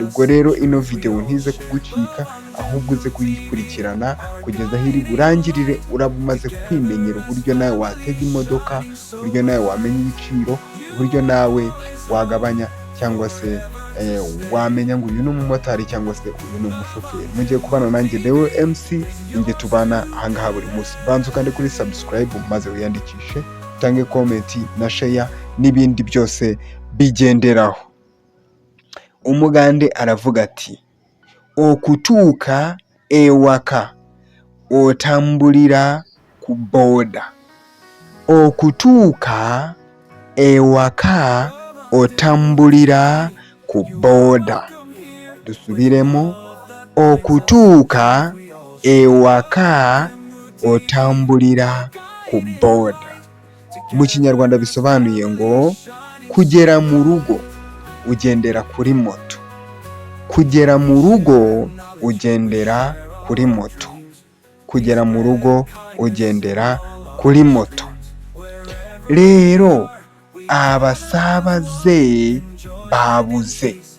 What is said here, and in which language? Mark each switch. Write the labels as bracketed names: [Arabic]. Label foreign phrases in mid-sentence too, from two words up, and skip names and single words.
[Kinyarwanda] Ubwo rero ino video ntize kugucika ahubwo uze kuyikurikirana kugeza aho iri burangirire, uraba umaze kwimenyera uburyo nawe watega imodoka, uburyo nawe wamenya ibiciro, uburyo nawe wagabanya cyangwa se wamenya ngo uyu ni umumotari cyangwa se uyu ni umushoferi. Mugiye kubana nanjye Deo MC, inge tubana ahangaha buri munsi. Banza ukande kuri subscribe maze wiyandikishe, utange comment na share n'ibindi byose bigenderaho. Umugande aravuga ati [Ganda] okutuuka ewaka otambulira ku boda. Okutuuka ewaka otambulira ku boda. Dusubiremo, okutuuka ewaka otambulira ku boda. [Kinyarwanda] Mu Kinyarwanda bisobanuye ngo kugera mu rugo ugendera kuri moto. Kugera mu rugo ugendera kuri moto. Kugera mu rugo ugendera kuri moto. [Ganda] Rero abasaabaze babuze.